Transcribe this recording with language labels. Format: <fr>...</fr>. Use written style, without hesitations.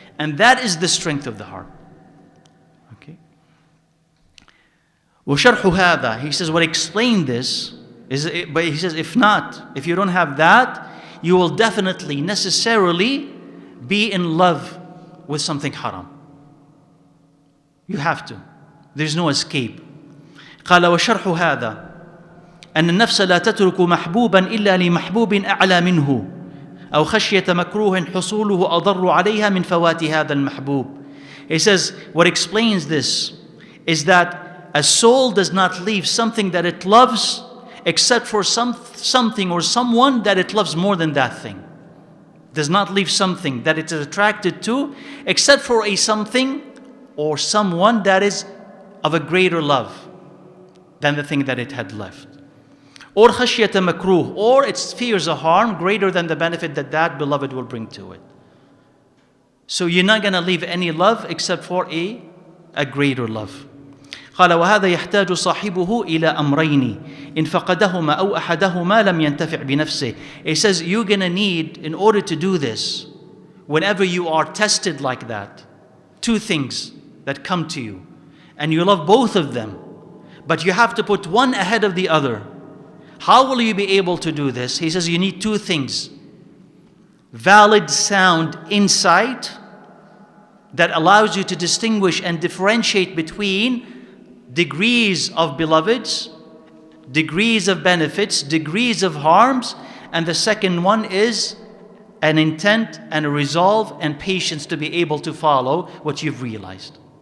<en>And that is the strength of the heart. Okay.</en> <ar>وَشَرْحُ هَذَا,</ar> <en>he says, what explain this, but he says, if you don't have that, you will definitely, necessarily be in love with something haram. You have to. There's no escape.</en> <ar>قال وشرح هذا أن النفس لا تترك محبوبا إلا لمحبوب أعلى منه أو خشية مكروه حصوله أضر عليها من فوات هذا المحبوب.</ar> <en>He says, what explains this is that a soul does not leave something that it loves except for something or someone that it loves more than that thing. Does not leave something that it is attracted to except for a something or someone that is of a greater love than the thing that it had left. Or</en> <ar>khashyata makruh,</ar> <en>or it fears a harm greater than the benefit that that beloved will bring to it. So you're not going to leave any love except for a greater love.</en> <ar>قال وهذا يحتاج صاحبه إلى أمرين إن فقدهما أو أحدهما لم ينتفع بنفسه.</ar> <en>He says you're going to need, in order to do this, whenever you are tested like that, two things that come to you, and you love both of them, but you have to put one ahead of the other. How will you be able to do this? He says you need two things. Valid sound insight that allows you to distinguish and differentiate between degrees of beloveds, degrees of benefits, degrees of harms, and the second one is an intent and a resolve and patience to be able to follow what you've realized.</en>